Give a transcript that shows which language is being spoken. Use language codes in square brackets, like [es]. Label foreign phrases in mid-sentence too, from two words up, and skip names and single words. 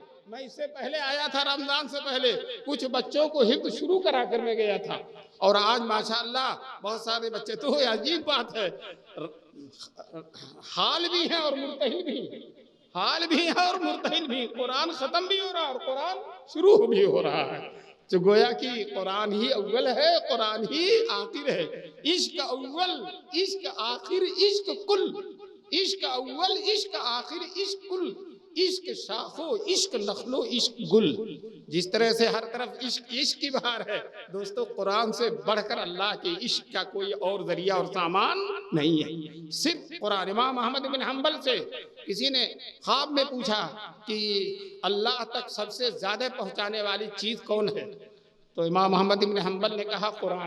[ur] میں اس سے پہلے آیا تھا، رمضان سے پہلے کچھ بچوں کو حفظ شروع کرا کر میں گیا تھا، اور آج ماشاءاللہ بہت سارے بچے، تو یہ عجیب بات ہے، حال بھی ہیں اور مرتحل بھی ہیں، حال بھی ہے اور مرتحل بھی، قرآن ختم بھی ہو رہا ہے اور قرآن شروع بھی ہو رہا ہے، جو گویا کہ قرآن ہی اول ہے، قرآن ہی آخر ہے۔ [fa] عشق اول، عشق آخر، عشق کل، عشق اول، عشق آخر، عشق کل، عشق شاخو، عشق نخلو، عشق گل۔ [ur] جس طرح سے ہر طرف عشق عشق کی بہار ہے، دوستو قرآن سے بڑھ کر اللہ کے عشق کا کوئی اور ذریعہ اور سامان نہیں ہے، صرف قرآن۔ امام احمد بن حنبل سے کسی نے خواب میں پوچھا کہ اللہ تک سب سے زیادہ پہنچانے والی چیز کون ہے، تو امام احمد بن حنبل نے کہا قرآن۔